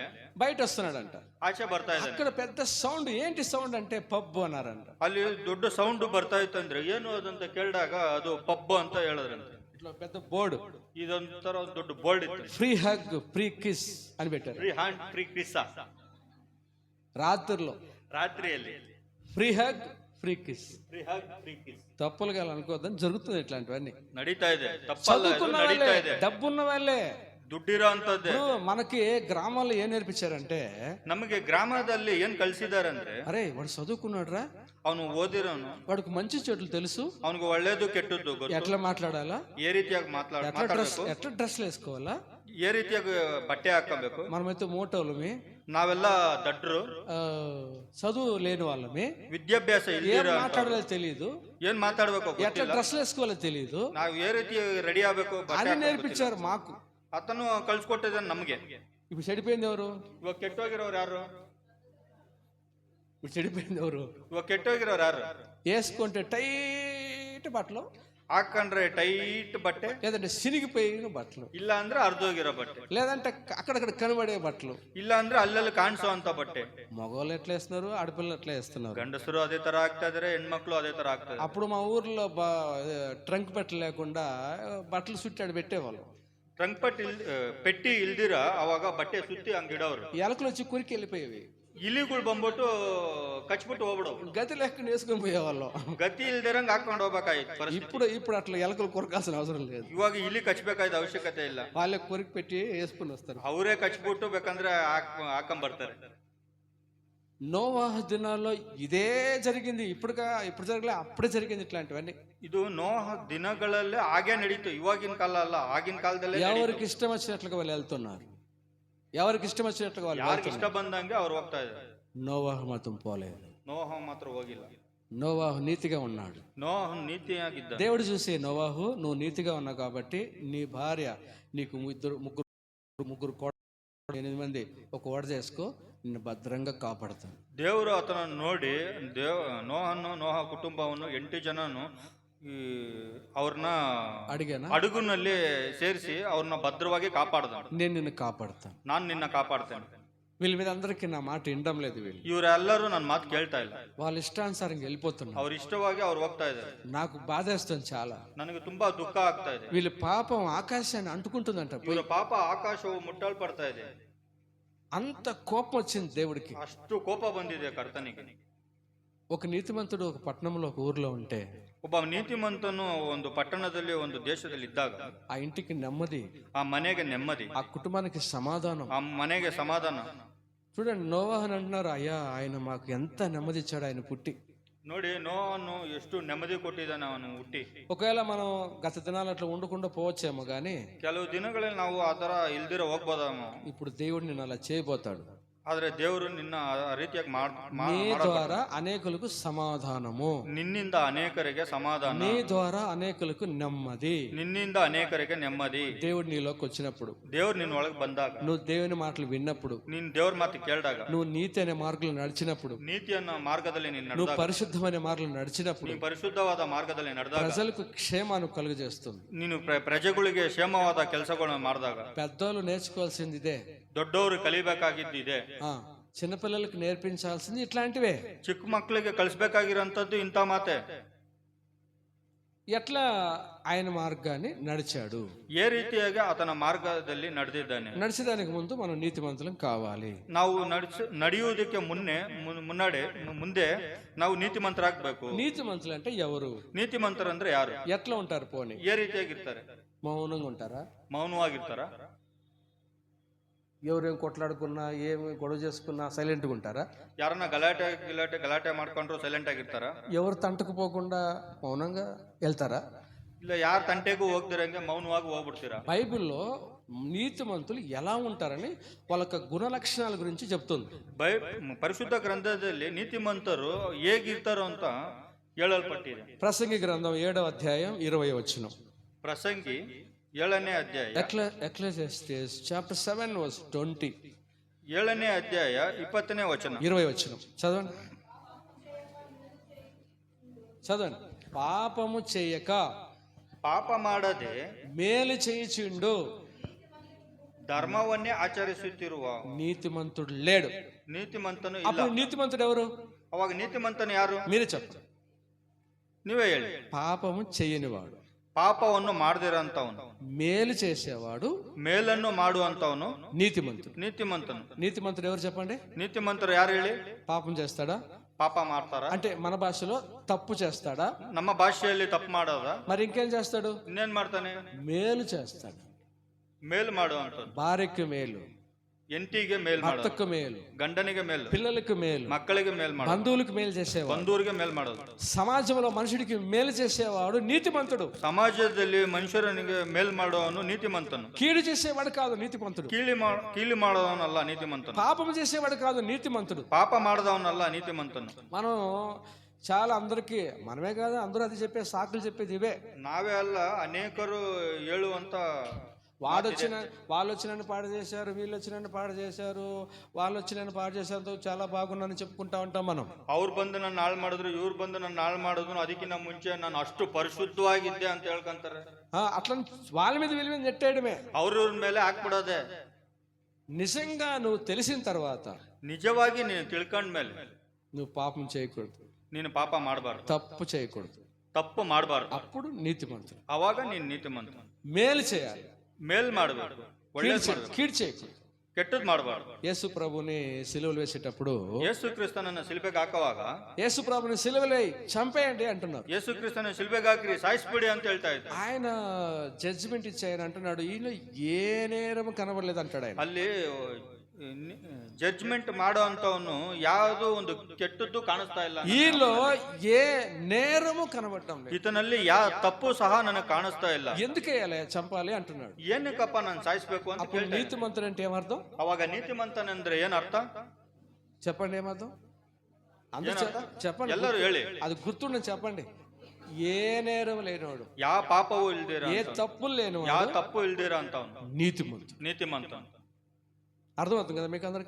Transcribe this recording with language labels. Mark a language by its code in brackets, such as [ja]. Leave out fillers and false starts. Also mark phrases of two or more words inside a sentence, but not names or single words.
[te] బయట వస్తున్నాడంట, [kn] ಆಚೆ ಬರ್ತಾ ಇದ್ದಾನೆ. [te] అక్కడ పెద్ద సౌండ్, ఏంటి సౌండ్ అంటే పబ్ అన్నారంట. [kn] ಅಲ್ಲಿ ದೊಡ್ಡ ಸೌಂಡ್ ಬರ್ತಾ ಇತ್ತಂದ್ರೆ ಏನು ಅದಂತ ಕೇಳಿದಾಗ ಅದು ಪಬ್ ಅಂತ ಹೇಳಿದ್ರಂತೆ. [te] ఇట్లా పెద్ద బోర్డు, [kn] ಇದೊಂಥರ ಒಂದು ದೊಡ್ಡ ಬೋರ್ಡ್ ಇತ್ತು, [en] free hug free kiss [te] అని పెట్టారు. [en] free hand free kiss. [te] రాత్రిలో [kn] ರಾತ್ರಿಯಲ್ಲಿ [en] free hug free kiss. free hug free kiss [te] తప్పులు గా అనుకోవద్దని జరుగుతుంది ఇట్లాంటివన్నీ. [kn] ನಡೀತಾ ಇದೆ, ತಪ್ಪಲ್ಲ, ಇದು [te] చదువుకున్న [kn] ನಡೀತಾ [te] వాళ్ళే, [kn] ಇದೆ. [te] డబ్బున్న వాళ్ళే. [kn] ದುಡ್ಡಿರೋ ಅಂತದ್ದೇ. [te] ఇప్పుడు మనకి గ్రామాల్లో ఏం నేర్పించారంటే, [kn] ನಮಗೆ ಗ್ರಾಮದಲ್ಲಿ ಏನ್ ಕಳ್ಸಿದಾರೆ ಅಂದ್ರೆ, [te] అరే వాడు చదువుకున్నాడు రా, [kn] ಅವನು ಓದಿರೋನು, [te] వాడికి మంచి చెట్లు తెలుసు, [kn] ಅವನಿಗೆ ಒಳ್ಳೇದು ಕೆಟ್ಟದ್ದು ಗೊತ್ತು, [te] ఎట్లా మాట్లాడాలా, [kn] ఏ ರೀತಿಯಾಗಿ ಮಾತಾಡಬೇಕು, [te] ఎట్లా డ్రెస్లు వేసుకోవాలా, [kn] ఏ ರೀತಿಯಾಗಿ ಬಟ್ಟೆ ಹಾಕಬೇಕು. [te] మనమైతే మోటోళ్ళమి, [kn] ನಾವೆಲ್ಲ ದಡ್ರು, [te] చదువు లేని వాళ్ళమి, [kn] ವಿದ್ಯಾಭ್ಯಾಸ [te] ఏం [kn] ಇಲ್ದಿರೋ [te] మాట్లాడాలో తెలియదు, [kn] ಏನ್ ಮಾತಾಡ್ಬೇಕು [te] ఎట్లా [kn] ಗೊತ್ತಿಲ್ಲ, [te] డ్రెస్లు వేసుకోవాలో తెలియదు [kn] ನಾವು ఏ ರೀತಿ ರೆಡಿ ಆಗ್ಬೇಕು [te] అని నేర్పించారు మాకు. [kn] ಅತನು ಕಳ್ಸಿಕೊಟ್ಟಿದ್ದಾನೆ ನಮ್ಗೆ. [te] ఇప్పుడు చెడిపోయింది ఎవరు? [kn] ಇವಾಗ ಕೆಟ್ಟೋಗಿರೋರು ಯಾರು? [te] ఇప్పుడు చెడిపోయింది ఎవరు? [kn] ಇವಾಗ ಕೆಟ್ಟೋಗಿರೋರು ಯಾರು? [te] వేసుకుంటే టైట్ బట్టలు, [kn] ಹಾಕೊಂಡ್ರೆ ಟೈಟ್ ಬಟ್ಟೆ, [te] లేదంటే సిరిగిపోయిన బట్టలు, [kn] ಇಲ್ಲ ಅಂದ್ರೆ ಅರ್ಧೋಗಿರೋ ಬಟ್ಟೆ, [te] లేదంటే అక్కడక్కడ కనబడే బట్టలు, [kn] ಇಲ್ಲ ಅಂದ್ರೆ ಅಲ್ಲಲ್ಲಿ ಕಾಣಿಸೋ ಅಂತ ಬಟ್ಟೆ. [te] మగవాళ్ళు ఎట్లా వేస్తున్నారు, ఆడపిల్లలు ఎట్లా వేస్తున్నారు. [kn] ಗಂಡಸರು ಅದೇ ತರ ಆಗ್ತಾ ಇದಾರೆ, ಹೆಣ್ಮಕ್ಳು అదే ತರ ಆಗ್ತಾ ಇದಾರೆ. [te] అప్పుడు మా ఊర్లో ట్రంక్ పెట్ట లేకుండా బట్టలు సుట్టాడు పెట్టేవాళ్ళు. [kn] ಟ್ರಂಕ್ ಪೆಟ್ಟಿ ಇಲ್ದಿರ ಅವಾಗ ಬಟ್ಟೆ ಸುತ್ತಿ ಹಂಗಿಡೋರು. [te] ఎలకలు వచ్చి కురికి వెళ్ళిపోయేవి, [kn] ಇಲಿಗಳು ಬಂದ್ಬಿಟ್ಟು ಕಚ್ಬಿಟ್ಟು ಹೋಗ್ಬಿಡವು, [te] గతి లేకుండా వేసుకొని పోయేవాళ్ళం. [kn] ಗತಿ ಇಲ್ದಿರಂಗ್ ಹಾಕೊಂಡು ಹೋಗ್ಬೇಕಾಯ್ತು. [te] ఇప్పుడు అట్లా ఎలకలు కొరకాల్సిన అవసరం లేదు. [kn] ಇವಾಗ ಇಲಿ ಕಚ್ಬೇಕಾಯ್ತು ಅವಶ್ಯಕತೆ ಇಲ್ಲ, [te] వాళ్ళే కొరికి పెట్టి వేసుకుని వస్తారు. [kn] ಅವರೇ ಕಚ್ಬಿಟ್ಟು ಬೇಕಂದ್ರೆ ಹಾಕೊಂಬರ್ತಾರೆ. [te] నోవాహు దినాల్లో ఇదే జరిగింది. ఇప్పుడు జరగలే, అప్పుడే జరిగింది ఇట్లాంటివన్నీ. [kn] ಇದು ನೋಹ ದಿನಗಳಲ್ಲಿ ಹಾಗೆ ನಡೀತು, ಇವಾಗಿನ ಕಾಲ ಅಲ್ಲ, ಆಗಿನ ಕಾಲದಲ್ಲೇ. [te] ఎవరికి ఇష్టం వచ్చినట్లుగా వాళ్ళు వెళ్తున్నారు, ఎవరికి ఇష్టం వచ్చినట్లుగా వాళ్ళు [kn] ಯಾರಿಗೆ ಇಷ್ಟ ಬಂದಂಗೆ ಅವ್ರು ಹೋಗ್ತಾ ಇದ್ದಾರೆ. [te] నోవాహు మాత్రం పోలేదు. [kn] ನೋಹ ಮಾತ್ರ ಹೋಗಿಲ್ಲ. [te] నోవాహు నీతిగా ఉన్నాడు. [kn] ನೋಹ ನೀತಿಯಾಗಿದ್ದ. [te] దేవుడు చూసి, నోవాహు నువ్వు నీతిగా ఉన్నావు కాబట్టి నీ భార్య నీకు ముగ్గురు 8 మంది ఒక ఓడ చేసుకో, నిన్ను భద్రంగా కాపాడుతాను. [kn] ದೇವರು ಆತನನ್ನು ನೋಡಿ ನೋಹ ಕುಟುಂಬವನ್ನು 8 ಜನನು ಅವ್ರನ್ನ ಹಡಗುನಲ್ಲಿ ಸೇರಿಸಿ ಅವ್ರನ್ನ ಭದ್ರವಾಗಿ ಕಾಪಾಡ್ದ. [te] నేను నిన్ను కాపాడుతాను, [kn] ನಾನು ನಿನ್ನ ಕಾಪಾಡ್ತೇನೆ. [te] వీళ్ళ మీద అందరికీ నా మాట వినడం లేదు. వీళ్ళు [kn] ಇವರೆಲ್ಲರೂ ನನ್ನ ಮಾತು ಕೇಳ್ತಾ ಇಲ್ಲ, [te] వాళ్ళ ఇష్టానుసారంగా వెళ్ళిపోతున్నారు. [kn] ಅವ್ರ ಇಷ್ಟವಾಗಿ ಅವ್ರು ಹೋಗ್ತಾ ಇದ್ದಾರೆ. [te] నాకు బాధేస్తుంది చాలా. [kn] ನನಗೆ ತುಂಬಾ ದುಃಖ ಆಗ್ತಾ ಇದೆ. [te] వీళ్ళ పాపం ఆకాశాన్ని అంటుకుంటుందంట. [kn] ಇವರ ಪಾಪ ಆಕಾಶವು ಮುಟ್ಟಲ್ಪಡ್ತಾ ಇದೆ. [te] అంత కోపం వచ్చింది దేవుడికి, [kn] ಅಷ್ಟು ಕೋಪ ಬಂದಿದೆ ಕರ್ತನಿಗೆ. [te] ఒక నీతిమంతుడు ఒక పట్టణంలో ఒక ఊర్లో ఉంటే, [kn] ಒಬ್ಬ ನೀತಿಮಂತನು ಒಂದು ಪಟ್ಟಣದಲ್ಲಿ ಒಂದು ದೇಶದಲ್ಲಿ ಇದ್ದಾಗ [te] ఆ ఇంటికి నెమ్మది, [kn] ಆ ಮನೆಗೆ ನೆಮ್ಮದಿ, [te] ఆ కుటుంబానికి సమాధానం, [kn] ಆ ಮನೆಗೆ ಸಮಾಧಾನ. [te] చూడండి, నోవాహుని అంటున్నారు, అయ్యా ఆయన మాకు ఎంత నెమ్మది ఇచ్చాడు ఆయన పుట్టి. [kn] ನೋಡಿ, ನೋವನ್ನು ಎಷ್ಟು ನೆಮ್ಮದಿ ಕೊಟ್ಟಿದ್ದಾನೆ ಅವನು ಹುಟ್ಟಿ. [te] ఒకవేళ మనం గత దినాలు అట్లా ఉండకుండా పోవచ్చేమో గానీ, [kn] ಕೆಲವು ದಿನಗಳಲ್ಲಿ ನಾವು ಆ ತರ ಇಲ್ದಿರ ಹೋಗ್ಬೋದೇమೋ. [te] ఇప్పుడు దేవుడు నిన్ను అలా చేయబోతాడు. [kn] ಆದ್ರೆ ದೇವರು ನಿನ್ನ ಆ ರೀತಿಯಾಗಿ [te] నీ ద్వారా అనేకులకు సమాధానము, [kn] ನಿನ್ನಿಂದ ಅನೇಕರಿಗೆ ಸಮಾಧಾನ, [te] నీ ద్వారా అనేకులకు నెమ్మది, [kn] ನಿನ್ನಿಂದ ಅನೇಕರಿಗೆ ನೆಮ್ಮದಿ. [te] దేవుడు నీలోకి వచ్చినప్పుడు, [kn] ದೇವ್ರು ನಿನ್ನ ಒಳಗೆ ಬಂದಾಗ, [te] నువ్వు దేవుని మాటలు విన్నప్పుడు, [kn] ನೀನ್ ದೇವ್ರ ಮಾತು ಕೇಳಿದಾಗ, [te] నువ్వు నీతి అనే మార్గంలో నడిచినప్పుడు, [kn] ನೀತಿಯನ್ನ ಮಾರ್ಗದಲ್ಲಿ ನೀನು [te] నువ్వు [kn] ನಡೆದಾಗ, [te] పరిశుద్ధమైన మార్గంలో నడిచినప్పుడు, [kn] ನೀನು ಪರಿಶುದ್ಧವಾದ ಮಾರ್ಗದಲ್ಲಿ ನಡೆದಾಗ, [te] ప్రజలకు క్షేమాన్ని కలుగజేస్తుంది. [kn] ನೀನು ಪ್ರಜೆಗಳಿಗೆ ಕ್ಷೇಮವಾದ ಕೆಲಸಗಳನ್ನು ಮಾಡಿದಾಗ, [te] పెద్దోళ్ళు నేర్చుకోవాల్సింది ఇదే, [kn] ದೊಡ್ಡವರು ಕಲಿಬೇಕಾಗಿದ್ದಿದೆ. [te] చిన్నపిల్లలకు నేర్పించాల్సింది ఇట్లాంటివే. [kn] ಚಿಕ್ಕ ಮಕ್ಕಳಿಗೆ ಕಲಿಸ್ಬೇಕಾಗಿರೋಂಥದ್ದು ಇಂಥ ಮಾತೆ. [te] ఎట్లా ఆయన మార్గాన్ని నడిచాడు, [kn] ఏ ರೀತಿಯಾಗಿ ಆತನ ಮಾರ್ಗದಲ್ಲಿ ನಡೆದಿದ್ದಾನೆ. [te] నడిచేదానికి ముందు మనం నీతిమంతులం కావాలి. [kn] ನಾವು ನಡೆಯುವುದಕ್ಕೆ ಮುಂದೆ ನಾವು ನೀತಿಮಂತರಾಗಬೇಕು. [te] నీతిమంతులు అంటే ఎవరు? [kn] ನೀತಿಮಂತರಂದ್ರೆ ಯಾರು? [te] ఎట్లా ఉంటారు? పోనీ [kn] ఏ ರೀತಿಯಾಗಿರ್ತಾರೆ? [te] మౌనంగా ఉంటారా? [kn] మౌನವಾಗಿರ್ತಾರ? [te] ఎవరేం కొట్లాడుకున్నా, ఏమి గొడవ చేసుకున్నా సైలెంట్గా ఉంటారా? [kn] ಯಾರನ್ನ ಗಲಾಟೆ ಮಾಡ್ಕೊಂಡ್ರು ಸೈಲೆಂಟ್ ಆಗಿರ್ತಾರ? [te] ఎవరు తంటకుపోకుండా మౌనంగా వెళ్తారా? [kn] ಇಲ್ಲ, ಯಾರ ತಂಟೆಗೂ ಹೋಗ್ದಿರಂಗೆ ಮೌನವಾಗಿ ಹೋಗ್ಬಿಡ್ತೀರಾ? [te] బైబిల్లో నీతిమంతులు ఎలా ఉంటారని వాళ్ళ గుణ లక్షణాల గురించి చెప్తుంది. [kn] ಪರಿಶುದ್ಧ ಗ್ರಂಥದಲ್ಲಿ ನೀತಿಮಂತರು ಹೇಗಿರ್ತಾರೋ ಅಂತ ಹೇಳಲ್ಪಟ್ಟಿದೆ. [te] ప్రసంగి గ్రంథం 7వ అధ్యాయం 20వ వచనం. [kn] ಪ್ರಸಂಗಿ 7ನೇ ಅಧ್ಯಾಯ, [en] Ecclesiastes chapter 7 verse 20. [kn] 7ನೇ అధ్యాయ 20ನೇ వచనం, [te] 20వ వచనం చదవండి. పాపము చేయక, [kn] ಪಾಪ ಮಾಡದೆ [te] మేలు చేయుచుండు [kn] ಧರ್ಮವನ್ನೇ ಆಚರಿಸುತ್ತಿರುವ [te] నీతిమంతుడు లేడు. [kn] ನೀತಿಮಂತನು ಇಲ್ಲ. [te] అప్పుడు నీతిమంతుడు ఎవరు? [kn] ಅವಾಗ ನೀತಿಮಂತನು ಯಾರು? [te] మీరే చెప్పండి. [kn] ನೀವೇ ಹೇಳಿ. [te] పాపము చేయనివాడు. [kn] ಪಾಪವನ್ನು ಮಾಡದಿರಂತವನು, [te] మేలు చేసేవాడు [kn] ಮೇಲನ್ನು ಮಾಡುವಂತವನು [te] నీతిమంతుడు. [kn] ನೀತಿಮಂತನು. [te] నీతిమంతుడు ఎవరు చెప్పండి? [kn] ನೀತಿಮಂತರು ಯಾರು ಹೇಳಿ? [te] పాపం చేస్తాడా? [kn] ಪಾಪ ಮಾಡ್ತಾರ [te] అంటే మన భాషలో తప్పు చేస్తాడా? [kn] ನಮ್ಮ ಭಾಷೆಯಲ್ಲಿ ತಪ್ಪು ಮಾಡೋದ? [te] మరి ఇంకేం చేస్తాడు? [kn] ಇನ್ನೇನ್ ಮಾಡ್ತಾನೆ? [te] మేలు చేస్తాడు. [kn] ಮೇಲ್ ಮಾಡುವಂತದ್ದು. [te] భార్యకు మేలు, [kn] ಎಂಟಿಗೆ ಮೇಲ್ ಮಾಡೋದು, [te] భర్తకు మేలు, [kn] ಗಂಡನಿಗೆ ಮೇಲ್, [te] పిల్లలకు మేలు, [kn] ಮಕ್ಕಳಿಗೆ ಮೇಲ್ ಮಾಡೋದು, [te] బంధువులకు మేలు చేసేవాడు, [kn] ಬಂಧುವಿಗೆ ಮೇಲ್ ಮಾಡೋದು. [te] సమాజంలో మనుషుడికి మేలు చేసేవాడు నీతిమంతుడు. [kn] ಸಮಾಜದಲ್ಲಿ ಮನುಷ್ಯರನಿಗೆ ಮೇಲ್ ಮಾಡುವವನು ನೀತಿಮಂತನು. [te] కీడు చేసేవాడు కాదు నీతిమంతుడు. [kn] ಕೀಲಿ ಮಾಡೋದವನಲ್ಲ ನೀತಿಮಂತನು. [te] పాపం చేసేవాడు కాదు నీతిమంతుడు. [kn] ಪಾಪ ಮಾಡದವನಲ್ಲ ನೀತಿಮಂತನು. [te] మనం చాలా అందరికీ, మనమే కాదు అందరూ అది చెప్పే సాకులు చెప్పేది ఇవే. [kn] ನಾವೇ ಅಲ್ಲ, ಅನೇಕರು ಹೇಳುವಂತ [te] వాళ్ళు వచ్చినని పాడు చేశారు, వీళ్ళు వచ్చినని పాడు చేశారు, వాళ్ళు వచ్చినని పాడు చేశారు, చాలా బాగున్నాను చెప్పుకుంటా ఉంటాం మనం. [kn] ಅವ್ರು ಬಂದು ನನ್ನ ಹಾಳು ಮಾಡಿದ್ರು, ಇವ್ರು ಬಂದು ನನ್ನ ಹಾಳು ಮಾಡಿದ್ರು, ಅದಕ್ಕಿಂತ ಮುಂಚೆ ನಾನು ಅಷ್ಟು ಪರಿಶುದ್ಧವಾಗಿದ್ದೆ ಅಂತ ಹೇಳ್ಕೊಂತಾರೆ. [te] అట్లా వాళ్ళ మీద వీళ్ళ మీద నెట్టేయడమే, [kn] ಅವ್ರವ್ರ ಮೇಲೆ ಹಾಕ್ಬಿಡೋದೆ. [te] నిజంగా నువ్వు తెలిసిన తర్వాత, [kn] ನಿಜವಾಗಿ ನೀನು ತಿಳ್ಕೊಂಡ್ಮೇಲೆ [te] నువ్వు పాపం చేయకూడదు, [kn] ನೀನು ಪಾಪ ಮಾಡಬಾರ್ದು, [te] తప్పు చేయకూడదు, [kn] ತಪ್ಪು ಮಾಡಬಾರ್ದು. [te] అప్పుడు నీతిమంతుడు. [kn] ಅವಾಗ ನೀನು ನೀತಿಮಂತ. [te] మేలు చేయాలి, [kn] ಮೇಲ್ ಮಾಡಬೇಕು, [te] కీడు చేయకూడదు, [kn] ಕೆಟ್ಟದ್ ಮಾಡಬಾರ್ದು. [te] యేసు ప్రభుని సిలువలు వేసేటప్పుడు, [kn] ಯೇಸು ಕ್ರಿಸ್ತನನ್ನ ಶಿಲ್ಬೆಗೆ ಹಾಕುವಾಗ [te] యేసు ప్రభుని సిలువలే చంపేయండి అంటున్నారు. [kn] ಯೇಸು ಕ್ರಿಸ್ತನ ಶಿಲ್ಬೆಗೆ ಹಾಕ್ರಿ, ಸಾಯಿಸ್ಬಿಡಿ ಅಂತ ಹೇಳ್ತಾ ಇದ್ದಾರೆ. [te] ఆయన జడ్జిమెంట్ ఇచ్చి ఆయన అంటున్నాడు, ఈయన ఏ నేరం కనబడలేదు అంటాడు ఆయన. [kn] ಅಲ್ಲಿ ಜಡ್ಜ್ಮೆಂಟ್ ಮಾಡೋ ಅಂತವನು ಯಾವುದು ಒಂದು ಕೆಟ್ಟದ್ದು ಕಾಣಿಸ್ತಾ ಇಲ್ಲ, [te] ఈలో ఏ నేరము కనబడటం లేదు, [kn] ಈತನಲ್ಲಿ ತಪ್ಪು ಸಹ ನನಗೆ ಕಾಣಿಸ್ತಾ ಇಲ್ಲ. [te] ఎందుకేయాలి చంపాలి అంటున్నాడు. [kn] ಏನಕ್ಕಪ್ಪ ನಾನು ಸಾಯಿಸ್ಬೇಕು ಅಂತ [te] అప్పుడు నీతిమంతుడు అంటే ఏమర్థం? [kn] ಅವಾಗ ನೀತಿಮಂತನಂದ್ರೆ ಏನ್ ಅರ್ಥ? [te] చెప్పండి, ఏమర్థం? అందరూ చెప్పండి, [kn] ಎಲ್ಲರೂ ಹೇಳಿ. [te] అది గుర్తుండని చెప్పండి. ఏ నేరం లేనివాడు, [kn] ಯಾವ ಪಾಪವೂ ಇಲ್ದಿರ, [te] ఏ తప్పులు లేనివాడు, [kn] ಯಾವ ತಪ್ಪು ಇಲ್ದಿರ ಅಂತವನು ನೀತಿಮಂತ. [te] అర్థమవుతుంది కదా మీకు అందరికి?